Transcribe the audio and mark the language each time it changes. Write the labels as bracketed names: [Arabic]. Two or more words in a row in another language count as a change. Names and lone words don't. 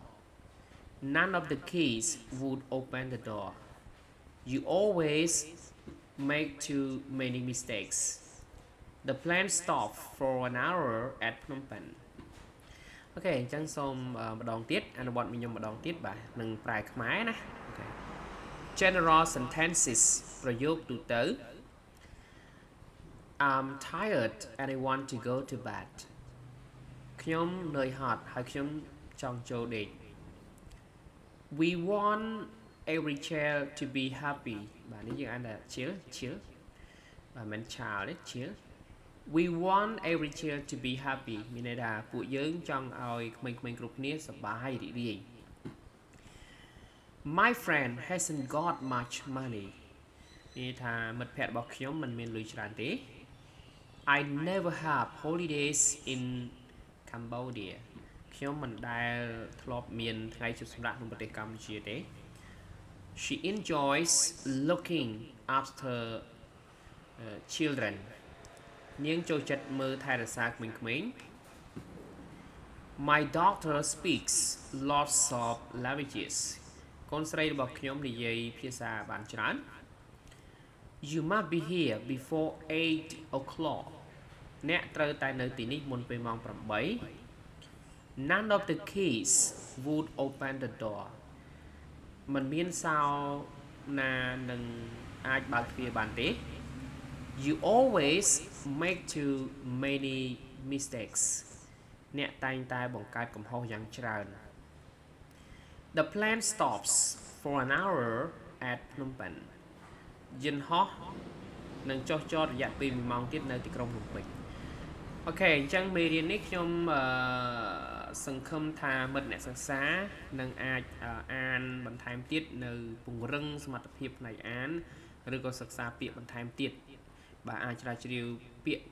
[English] None of the keys would open the door. You always make too many mistakes. The plane stopped for an hour at Phnom Penh. [Khmer] Okay អញ្ចឹងសូមម្ដងទៀតអនុវត្តខ្ញុំម្ដងទៀតបាទនឹងប្រែខ្មែរណា [English] Okay General sentences [Khmer] ប្រយោគទូទៅ [English] I'm tired and I want to go to bed [Khmer] ខ្ញុំនឿយហត់ហើយខ្ញុំចង់ចូលដេក [English] We want every child to be happy [Khmer] បាទនេះយើងអានថា [English] chill [Khmer] បាទមិន [English] child ទេ chill We want every child to be happy [Khmer] មានន័យថាពួកយើងចង់ឲ្យក្មេងៗគ្រប់គ្នាសប្បាយរីករាយ [English] My friend hasn't got much money [Khmer] និយាយថាមិត្តភ័ក្តិរបស់ខ្ញុំ មិនមានលុយច្រើនទេ [English] I never have holidays in Cambodia [Khmer] ខ្ញុំមិនដែលធ្លាប់មានថ្ងៃជិតសម្រាប់ក្នុងប្រទេសកម្ពុជាទេ [English] She enjoys looking after children [Khmer] នាងចូលចិត្តមើលថែរក្សាក្មេងៗ [English] My daughter speaks lots of languages [Khmer] កូនស្រី របស់ខ្ញុំនិយាយភាសាបានច្រើន [English] You must be here before 8 o'clock [Khmer] អ្នកត្រូវតែនៅទីនេះមុនពេលម៉ោង 8 [English] None of the keys would open the door [Khmer] មិនមានសោណានឹងអាចបើកទ្វារបានទេ [English] You always make too many mistakes [Khmer] អ្នកតែងតែបង្កើតកំហុសយ៉ាងច្រើន [English] The plane stops for an hour at Phnom Penh [Khmer] យន្តហោះនឹងចុះចតរយៈពេល1ម៉ោងទៀតនៅ ទីក្រុងភ្នំពេញអូខេអញ្ចឹងមេរៀននេះខ្ញុំសង្ឃឹមថាមិត្តអ្នកសិក្សានឹងអាចអានបន្ថែមទៀតនៅព ង្រឹងសមត្ថភាពផ្នែកអានឬក៏សិក្សាពាក្យបន្ថែមទៀតបាទអាចជ្រាវជ្រាវពាក្យ